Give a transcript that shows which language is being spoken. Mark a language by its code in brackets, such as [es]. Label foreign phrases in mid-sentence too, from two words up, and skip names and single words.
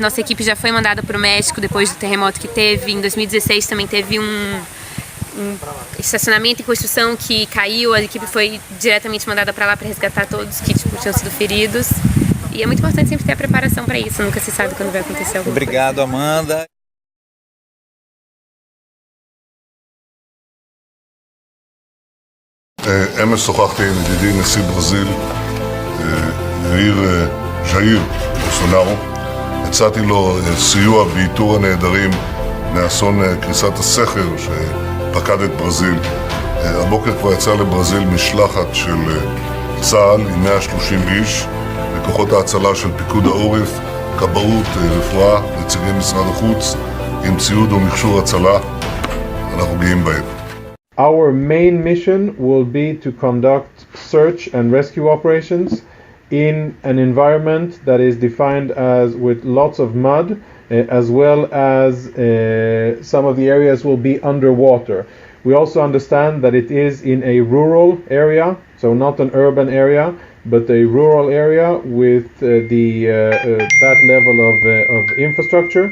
[pt] Nossa equipe já foi mandada para o México depois do terremoto que teve. Em 2016 também teve um estacionamento em construção que caiu. A equipe foi diretamente mandada para lá para resgatar todos que tinham sido feridos. E é muito importante sempre ter a preparação para isso. Nunca se sabe quando vai acontecer alguma Obrigado, coisa. Amanda. [he] אמש שוחחתי עם ידידי נשיא ברזיל, יאיר ז'איר בולסונארו. הצעתי לו סיוע באיתור הנעדרים מאסון קריסת הסכר שפקד את ברזיל. הבוקר כבר יצא לברזיל משלחת של צה"ל עם 130 איש, וכוחות ההצלה של פיקוד העורף, כבאות, רפואה, נציגי משרד החוץ, עם ציוד ומכשור הצלה. אנחנו גאים בהם. [en] Our main mission will be to conduct search and rescue operations in an environment that is defined as with lots of mud, as well as some of the areas will be underwater. We also understand that it is in a rural area, so not an urban area, but a rural area with that level of infrastructure.